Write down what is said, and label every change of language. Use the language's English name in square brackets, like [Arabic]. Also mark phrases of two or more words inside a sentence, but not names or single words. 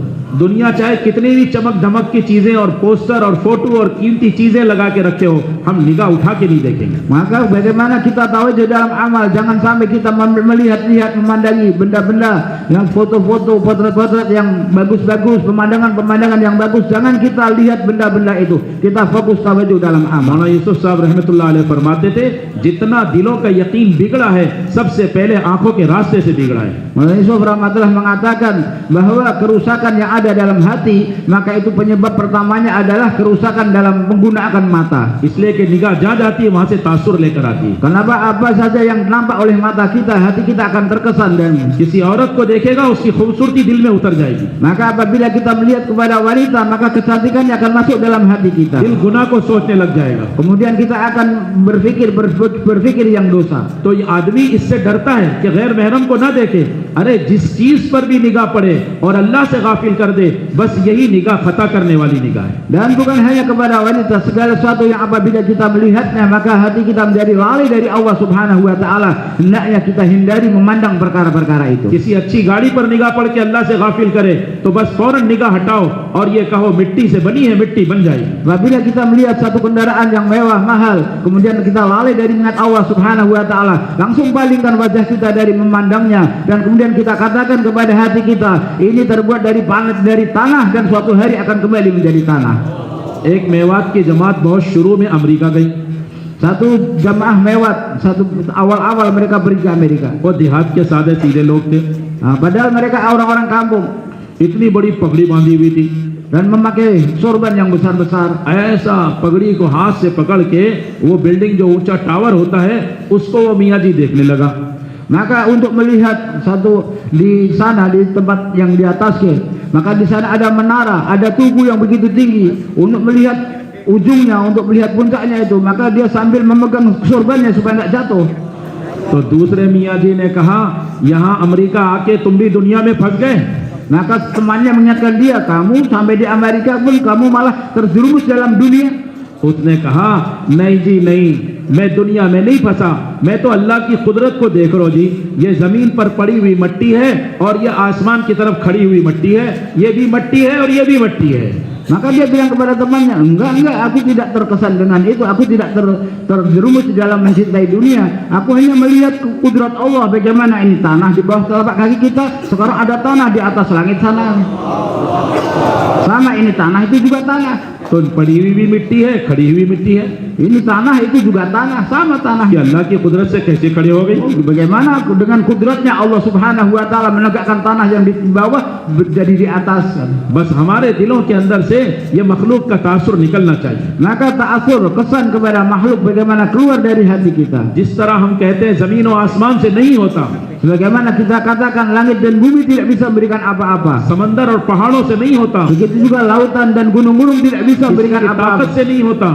[Hindi] दुनिया चाहे कितनी भी चमक धमक की चीजें और पोस्टर और फोटो और कीमती चीजें लगा के रखे हो, हम निगाह उठा के नहीं देखेंगे। [Indonesian] Maka bagaimana kita tahu di dalam amal, jangan sampai kita melihat-lihat, memandangi benda-benda yang foto-foto, potret-potret yang bagus-bagus, pemandangan-pemandangan yang bagus, jangan kita lihat benda-benda itu, kita fokus tawajjuh dalam amal. [Hindi] मौलाना यूसुफ साहब [Arabic] رحمة الله عليه [Hindi] फरमाते थे, जितना दिलों का यकीन बिगड़ा है, सबसे पहले आंखों के रास्ते से बिगड़ा है। [Indonesian] Maulana Yusuf rahmatullah mengatakan bahwa kerusakan yang ada dalam hati, maka itu penyebab pertamanya adalah kerusakan dalam menggunakan mata. [Hindi] इसलिए कि निगाह जहाँ जाती है वहां से तासुर लेकर आती है। [Indonesian] Kenapa? Apa saja yang nampak oleh mata kita, hati kita akan terkesan dan [Hindi] किसी औरत को देखेगा, उसकी खूबसूरती दिल में उतर जाएगी। [Indonesian] maka apabila kita melihat kepada wanita, maka kecantikannya akan masuk dalam hati kita. [Hindi] दिल गुनाह को सोचने लग जाएगा। [Indonesian] Kemudian kita akan berpikir yang dosa. [Hindi] तो ये आदमी इससे डरता है कि गैर महरम को ना देखे। अरे जिस चीज पर भी निगाह पड़े और अल्लाह से गाफिल कर दे, बस यही निगाह खता करने वाली निगाह है। [Indonesian] Dan bukan hanya kepada wanita, segala sesuatu yang apabila kita melihatnya, maka hati kita menjadi lalai dari [Arabic] الله سبحانه وتعالى. [Indonesian] Hendaknya kita hindari memandang perkara-perkara itu. [Hindi] किसी अच्छी गाड़ी पर निगाह पड़ के अल्लाह से गाफिल करे तो बस फौरन निगाह हटाओ और ये कहो मिट्टी से बनी है, मिट्टी बन जाएगी। [Indonesian] Apabila kita melihat satu kendaraan yang mewah, mahal, kemudian kita lalai dari ingat [Arabic] الله سبحانه وتعالى, [Indonesian] langsung palingkan wajah kita dari memandangnya dan kemudian kita katakan kepada hati kita, ini terbuat dari tanah dan suatu hari akan kembali menjadi tanah. [Hindi] एक मेवात की जमात बहुत शुरू में अमेरिका गई। [Indonesian] Satu jamaah mewat, satu awal-awal mereka pergi ke Amerika. [Hindi] वो देहात के सादे सीधे लोग थे, [Indonesian] Padahal mereka orang-orang kampung [Hindi] इतनी बड़ी पगड़ी बांधी हुई थी, [Indonesian] dan memakai sorban yang besar-besar. [Hindi] ऐसा पगड़ी को हाथ से पकड़ के वो बिल्डिंग जो ऊंचा टावर होता है उसको वो मियाँ जी देखने लगा। [Indonesian] Maka untuk melihat satu di sana, di tempat yang di atasnya, maka di sana ada menara, ada tugu yang begitu tinggi. Untuk melihat ujungnya, untuk melihat puncaknya itu, maka dia sambil memegang sorbannya supaya tidak jatuh. [Hindi] तो दूसरे मियाँ जी ने कहा, यहाँ अमेरिका आके तुम भी दुनिया में फंस गए। [Indonesian] Maka temannya mengingatkan dia, kamu sampai di Amerika pun kamu malah terjerumus dalam dunia. [Hindi] उसने कहा नहीं जी नहीं, मैं दुनिया में नहीं फंसा, मैं तो अल्लाह की कुदरत को देख रहा हूं जी। ये जमीन पर पड़ी हुई मिट्टी है और ये आसमान की तरफ खड़ी हुई मिट्टी है, ये भी मिट्टी है और ये भी मिट्टी है। [Indonesian] Maka dia bilang kepada temannya, enggak, aku tidak terkesan dengan itu, aku tidak terjerumus di dalam mencintai dunia. Aku hanya melihat kudrat Allah, bagaimana ini tanah di bawah telapak kaki kita, sekarang ada tanah di atas langit sana. Sama ini tanah, itu juga tanah. [Hindi] तो पड़ी हुई भी मिट्टी है, खड़ी हुई मिट्टी है। [Indonesian] Ini tanah, itu juga tanah, sama tanah. [Hindi] ये अल्लाह की कुदरत से कैसे खड़े हो गई? [Indonesian] Bagaimana dengan kudratnya [Arabic] الله سبحانه وتعالى [Indonesian] menegakkan tanah yang di bawah menjadi di atas. [Hindi] बस हमारे दिलों के अंदर से ये मखलूक का तासुर निकलना चाहिए। [Indonesian] Maka ta'asur, kesan kepada makhluk bagaimana keluar dari hati kita. [Hindi] जिस तरह हम कहते हैं जमीन और आसमान से नहीं होता, [Indonesian] Sebagaimana kita katakan langit dan bumi tidak bisa memberikan apa-apa, [Hindi] समंदर और पहाड़ों से नहीं होता, [Indonesian] begitu juga lautan dan gunung-gunung tidak bisa memberikan [Hindi] किसी की ताकत [Indonesian] apa-apa, [Hindi] से नहीं होता,